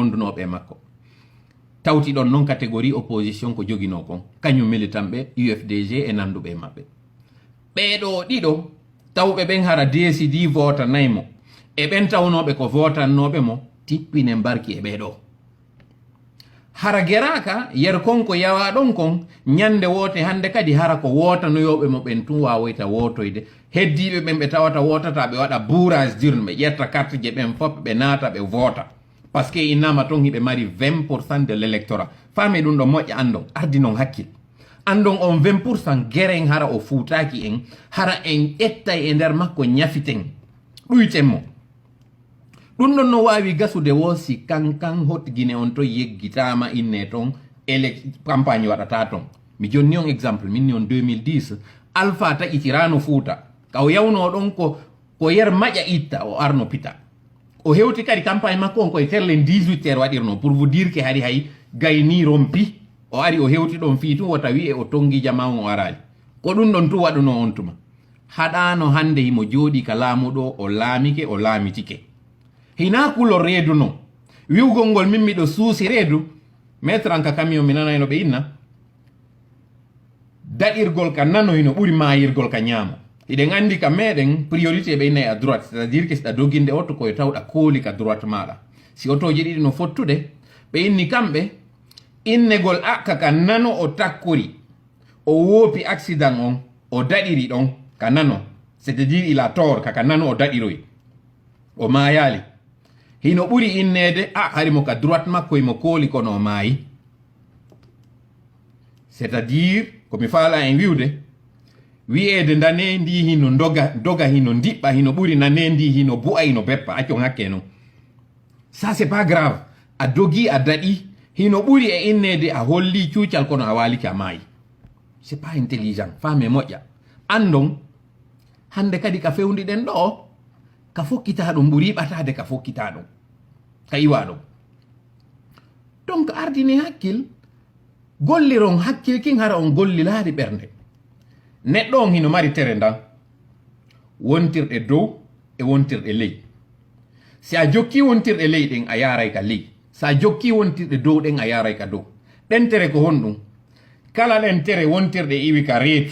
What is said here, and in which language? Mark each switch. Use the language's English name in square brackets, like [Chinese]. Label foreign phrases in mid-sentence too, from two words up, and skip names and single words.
[Fula] wondunoɓe makko tawti ɗon noon catégorie opposition ko jogino kon kañum militant ɓe UFDG e nanduɓe maɓɓe ɓeɗo ɗiɗo tawɓe ɓen hara décidi votanaymo e ɓen tawnoɓe ko votannoɓe mo tippine mbarki e ɓeɗo hara geraka yer konko yawa ɗon kon ñande wote hande kadi hara ko wotanoyoɓe mo ɓen tun wawoyta wotoyde heddiɓe ɓen ɓe tawata wotata ɓe waɗa [French] bourrage d'urne [Fula] ɓe ƴetta carte je ɓen fop ɓe naata ɓe vota [French] par ce que [Fula] innama ton hiɓe mari 20% [French] de l' électorat [Fula] fami ɗum ɗo moƴƴa andon ardi non hakkil andon on 20% gueren hara o fuutaki en hara en ƴettay e nder makko ñafiten ɗuytenmo ɗum ɗon no wawi gasude wosi kankan hotguine on to yeggitama inne ton campagne waɗata ton mi jonni on exemple minni on 2010 alpha taƴitirano fuuta kaw yawno ɗon ko yer maƴa itta o arno pita o hewti kadi campagne makko on koye terle 18 heures waɗirno [French] pour vous dire que [Fula] hari hay gayni rompi o ari o hewti ɗon fii tun wota wi e o tongi jama on o arali ko ɗum ɗon tu waɗuno on tuma haɗano hande himo jooɗi ka laamuɗo o laamike o laamitike hina kulo reedu no wiwgol ngol min miɗo suusi reedu maître an ka camion mi nanayno ɓe inna daɗirgol ka nano hino ɓuri mayirgol ka ñaamo iɗen andi ka meɗen priorité ɓe innayi [French] à droite c'est à dire que [Fula] siɗa doginde oto koye tawɗa kooli ka droite maɗa si otoji ɗiɗi no fottude ɓe inni kamɓe innegol kaka nano o takkori o woopi accident on o daɗiri ɗon ka nano [French] c'est à dire il a tort [Fula] kaka nano o daɗiroy o mayali hino ɓuri innede harimo ka droite makko imo kooli kono o maayi [French] c'est à dire [Fula] komi faala en wiwde wi'ede ndane ndi hino doga hino ndiɓɓa hino ɓuri nane ndi hino bu'a hino beppa accon hakke non [French] ça c'est pas grave [Fula] a dogi a daɗi hino ɓuri e innede a holli cuucal kono a waliki a maayi [French] c'est pas intelligent [Fula] faame moƴƴa andon hande kadi ka fewdiɗen ɗo ka fokkita ɗum ɓuri ɓatade ka fokkita ɗum ka iwa ɗum donc ardini hakkil golliron hakkil kin hara on gollilaari ɓernde neɗɗo on hino mari tere ndan wontirɗe dow e wontirɗe ley si a jokki wontirɗe ley ɗen a yaray ka ley so a jokki wontirɗe dow ɗen a yaray ka dow ɗen tere ko honɗum kala ɗen tere wontirɗe iwi ka reetu